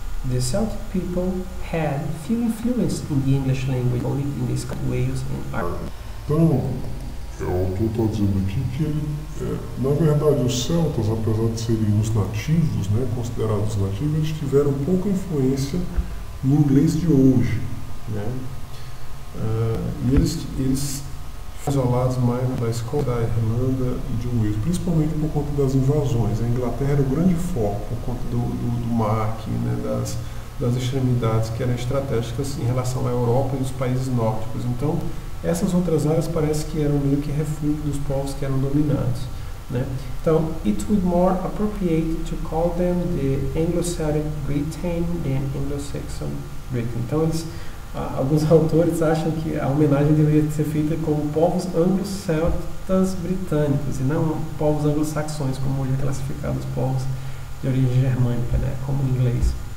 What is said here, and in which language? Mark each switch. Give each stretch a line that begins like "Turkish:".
English: The Celtic people had few influence in the English language, only in the Scottish, Wales and Ireland.
Portuguese: Então, o autor está dizendo aqui que, na verdade, os celtas, apesar de serem os nativos, né, considerados nativos, eles tiveram pouca influência no inglês de hoje, né? E eles isolados mais da Escócia, da Irlanda e de Wales, principalmente por conta das invasões. A Inglaterra era o grande foco por conta do mar aqui, né, das extremidades que eram estratégicas em relação à Europa e os países nórdicos. Então, essas outras áreas parece que eram meio que refúgio dos povos que eram dominados, né?
English: Então, it would more appropriate to call them the Anglo-Celtic Britain than Anglo-Saxon Britain.
Portuguese: Então, alguns autores acham que a homenagem deveria ser feita como povos anglo-celtas britânicos e não povos anglo-saxões, como hoje é classificado os povos de origem germânica, né, como em inglês.